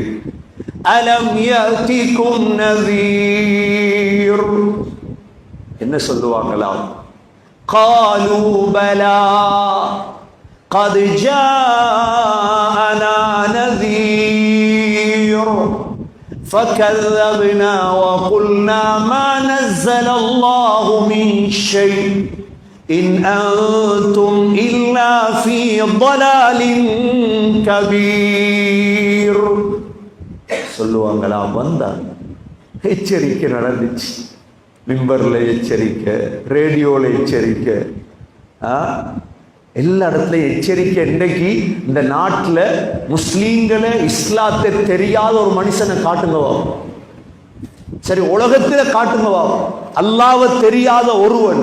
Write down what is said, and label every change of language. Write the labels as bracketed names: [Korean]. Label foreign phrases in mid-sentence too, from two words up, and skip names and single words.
[Arabic] ألم يأتكم نذير, [Tamil] என்ன சொல்லுவாங்களாம்? [Arabic] قالوا بلى قد جاءنا نذير ஃபகذبنا وقلنا ما نزل الله من شيء إن أنتم إلا في ضلال كبير. [Tamil] சொல்லுவாங்களா? வந்தாங்க, எச்சரிக்கை நடந்துச்சு. மிம்பர்ல எச்சரிக்கை, ரேடியோல எச்சரிக்கை, எல்லா இடத்துலையும் எச்சரிக்கை. இன்றைக்கு இந்த நாட்டில் முஸ்லீம்களை, இஸ்லாத்தை தெரியாத ஒரு மனுஷனை காட்டுங்கவா, சரி உலகத்தில் காட்டுங்கவா, அல்லாஹ்வை தெரியாத ஒருவன்.